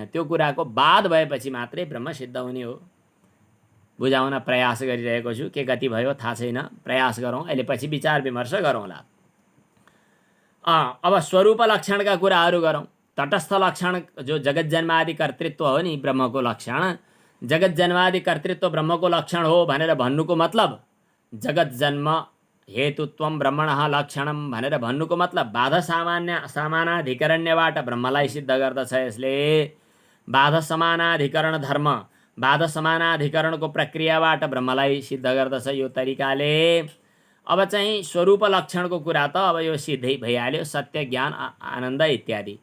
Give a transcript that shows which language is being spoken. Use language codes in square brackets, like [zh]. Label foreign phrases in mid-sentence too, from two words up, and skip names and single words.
[ne] त्यो कुराको बाध भएपछि मात्रै ब्रह्म सिद्ध हुने हो। बुझाउन प्रयास गरिरहेको छु, के गति भयो थाहा छैन, प्रयास गरौँ, अहिले पछि विचार विमर्श गरौँला। अब स्वरूप लक्षणका कुराहरू गरौँ। तटस्थ लक्षण जो जगत जन्मादि कर्तृत्व हो नि ब्रह्मको लक्षण, जगत जन्मादि कर्तृत्व ब्रह्मको लक्षण हो भनेर भन्नुको मतलब [sa] जगत जन्म हेतुत्वम ब्रह्मणः लक्षणम [ne] भनेर भन्नुको मतलब बाध सामानाधिकरण्यबाट ब्रह्मलाई सिद्ध गर्दछ। यसले बाध समानाधिकरण धर्म, बाध समानाधिकरणको प्रक्रियाबाट ब्रह्मलाई सिद्ध गर्दछ यो तरिकाले। अब चाहिँ स्वरूप लक्षणको कुरा त अब यो सिद्धै भइहाल्यो, सत्य ज्ञान आनन्द इत्यादि।